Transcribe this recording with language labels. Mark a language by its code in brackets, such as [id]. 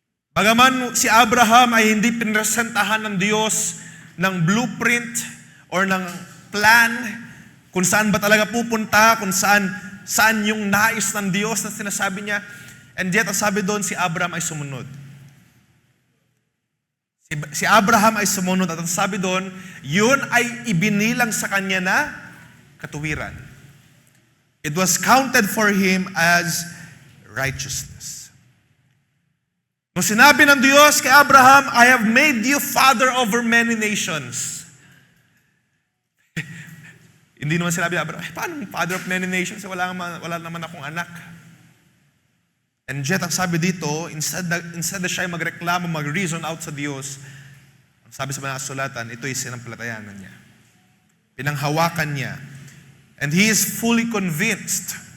[tl] Bagaman si Abraham ay hindi pinresentahan ng Diyos ng blueprint or ng plan kung saan ba talaga pupunta, kung saan yung nais ng Diyos na sinasabi niya. [en] And yet, [tl] ang sabi doon, si Abraham ay sumunod. Si Abraham ay sumunod at ang sabi doon, yun ay ibinilang sa kanya na katuwiran. [en] It was counted for him as righteousness. [tl] Nung sinabi ng Diyos kay Abraham, [en] I have made you father over many nations. [tl] Hindi naman sinabi ni Abraham, paano [en] father of many nations? [tl] Wala naman akong anak. [en] And yet, [tl] ang sabi dito, instead na siya magreklamo, mag-reason out sa Diyos, ang sabi sa mga sulatan, ito ay sinampalatayanan niya. Pinanghawakan niya. [en] And he is fully convinced.